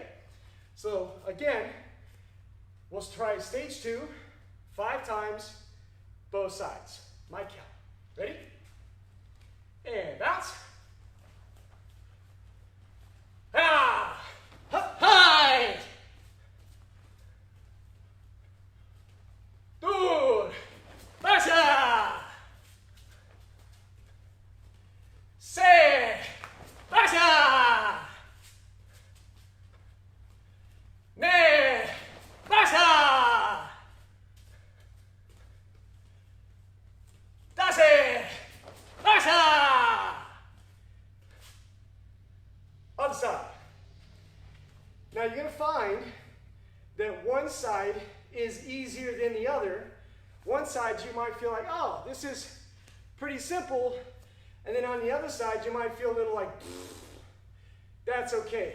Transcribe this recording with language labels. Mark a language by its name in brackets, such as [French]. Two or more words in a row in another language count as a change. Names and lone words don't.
[English] So again, we'll try stage 2, 5 times, both sides. My count. Ready? And bounce. Ah! Hi! Good. Basha! Se! Basha! Ne! Basha! Dase! Basha! Other side. Now you're going to find that one side is easier than the other. One side you might feel like, oh, this is pretty simple. And then on the other side you might feel a little like, that's okay.